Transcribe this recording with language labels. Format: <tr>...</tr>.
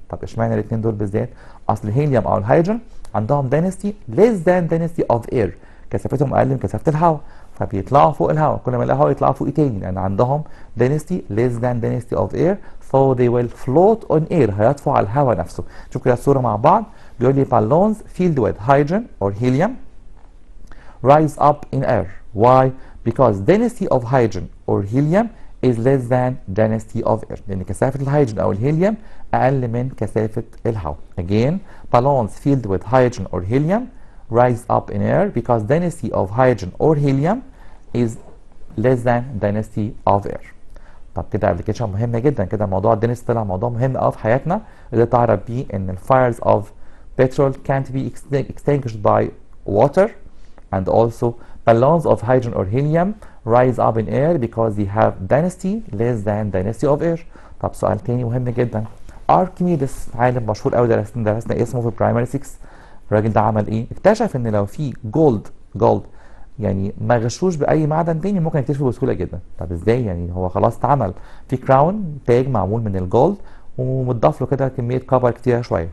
<ar>طب اشمعنى الاثنين دول بالذات؟ اصل الهيليوم او الهيدروجين عندهم</ar> <en>density less than density of air،</en> <ar>كثافتهم اقل من كثافه الهواء، فبيطلعوا فوق الهواء. كل ما الهواء يطلعوا فوق تاني لان عندهم</ar> <en>density less than density of air so they will float on air،</en> <ar>هيطفوا على الهواء نفسه. شوف كده الصوره مع بعض، بيقول لي</ar> <en>balloons filled with hydrogen or helium rise up in air. Why? Because density of hydrogen or helium is less than density of air،</en> <ar>لأن كثافة الهيدروجين أو الهيليوم أقل من كثافة الهواء.</ar> <en>Again, balloons filled with hydrogen or helium rise up in air because density of hydrogen or helium is less than density of air.</en> <ar>طب كده ابلكيشن مهمة جدا، كده موضوع الدنسيتي طلع موضوع مهم قوي في حياتنا، اللي تعرف بيه إن ال</ar> <en>fires of petrol can't be extinguished by water and also balloons of hydrogen or helium rise up in air because they have density less than density of air.</en> <ar>طب سؤال تاني مهم جدا، اركميدس عالم مشهور قوي درسنا اسمه في برايمري 6. الراجل ده عمل ايه؟ اكتشف ان لو في جولد يعني ما غشوش باي معدن تاني ممكن يكتشفه بسهوله جدا. طب ازاي يعني؟ هو خلاص اتعمل في كراون تاج معمول من الجولد ومتضاف له كده كميه كفر كتيره شويه.</ar>